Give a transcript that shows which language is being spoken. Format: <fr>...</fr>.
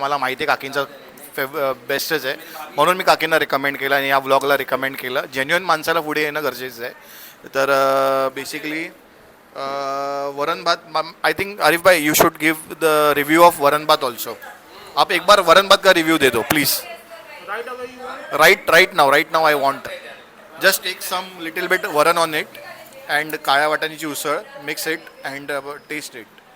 <mr>मला माहिती आहे काकींचं बेस्टच आहे, म्हणून मी काकींना रिकमेंड केलं आणि या व्लॉगला रिकमेंड केलं। जेन्युइन माणसाला पुढे येणं गरजेचं आहे। तर बेसिकली वरण भात,</mr> <en>I think Arif bhai you should give the review of varan bhat also.</en> <hi>आप एक बार वरण भात का रिव्यू दे दो please.</hi> <en>right now I want just take some little bit varan on it and काळ्या वाटाण्याची उसळ, mix it and taste it.</en>